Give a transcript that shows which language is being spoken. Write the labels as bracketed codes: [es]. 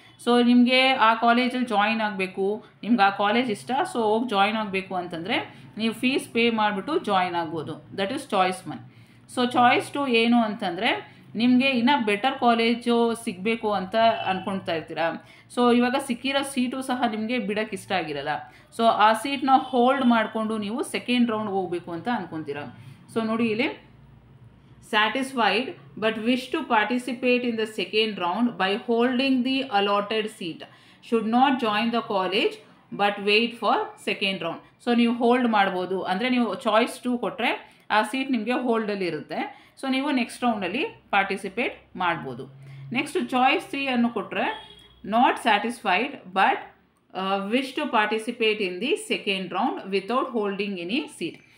[kn] So ನಿಮಗೆ ಆ ಕಾಲೇಜಲ್ಲಿ ಜಾಯಿನ್ ಆಗಬೇಕು, ನಿಮ್ಗೆ ಆ ಕಾಲೇಜ್ ಇಷ್ಟ, ಸೊ ಹೋಗಿ ಜಾಯಿನ್ ಆಗಬೇಕು ಅಂತಂದರೆ ನೀವು ಫೀಸ್ ಪೇ ಮಾಡಿಬಿಟ್ಟು ಜಾಯಿನ್ ಆಗ್ಬೋದು. [en] That is choice 1. [kn] So choice 2 ಏನು ಅಂತಂದರೆ, ನಿಮಗೆ ಇನ್ನೂ ಬೆಟರ್ ಕಾಲೇಜು ಸಿಗಬೇಕು ಅಂತ ಅಂದ್ಕೊಳ್ತಾ ಇರ್ತೀರ. ಸೊ ಇವಾಗ ಸಿಕ್ಕಿರೋ ಸೀಟು ಸಹ ನಿಮಗೆ ಬಿಡೋಕ್ಕೆ ಇಷ್ಟ ಆಗಿರಲ್ಲ. ಸೊ ಆ ಸೀಟ್ನ ಹೋಲ್ಡ್ ಮಾಡಿಕೊಂಡು ನೀವು ಸೆಕೆಂಡ್ ರೌಂಡ್ ಹೋಗಬೇಕು ಅಂತ ಅಂದ್ಕೊತೀರ. ಸೊ ನೋಡಿ ಇಲ್ಲಿ, [en] satisfied but wish to participate in the second round by holding the allotted seat should not join the college but wait for second round. [kn] So ನೀವು ಹೋಲ್ಡ್ ಮಾಡ್ಬೋದು, ಅಂದರೆ ನೀವು ಚಾಯ್ಸ್ 2 ಕೊಟ್ಟರೆ ಆ ಸೀಟ್ ನಿಮಗೆ ಹೋಲ್ಡಲ್ಲಿ ಇರುತ್ತೆ. ಸೊ ನೀವು ನೆಕ್ಸ್ಟ್ ರೌಂಡಲ್ಲಿ ಪಾರ್ಟಿಸಿಪೇಟ್ ಮಾಡ್ಬೋದು. ನೆಕ್ಸ್ಟ್ ಚಾಯ್ಸ್ 3 ಅನ್ನು ಕೊಟ್ಟರೆ [en] Not satisfied but wish to participate in the second round without holding any seat.